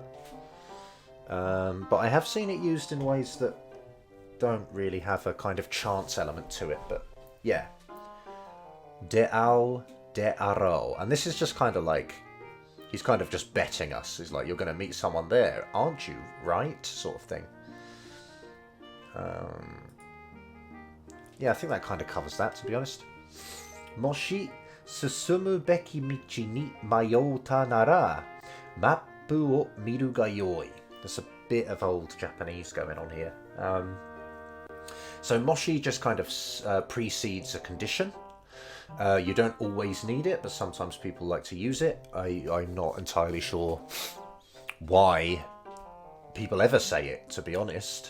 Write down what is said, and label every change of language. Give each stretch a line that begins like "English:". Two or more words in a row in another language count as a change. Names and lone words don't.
English: But I have seen it used in ways that don't really have a kind of chance element to it, but yeah.
Japanese: 出会うだろう.
English: And this is just kind of like, he's kind of just betting us. He's like, you're going to meet someone there, aren't you? Right? Sort of thing. Yeah, I think that kind of covers that, to be honest.
Japanese: もし進むべき道に迷ったなら、マップを見るがよい.
English: There's a bit of old Japanese going on here. So moshi just kind of precedes a condition. You don't always need it, but sometimes people like to use it. I'm not entirely sure why people ever say it, to be honest.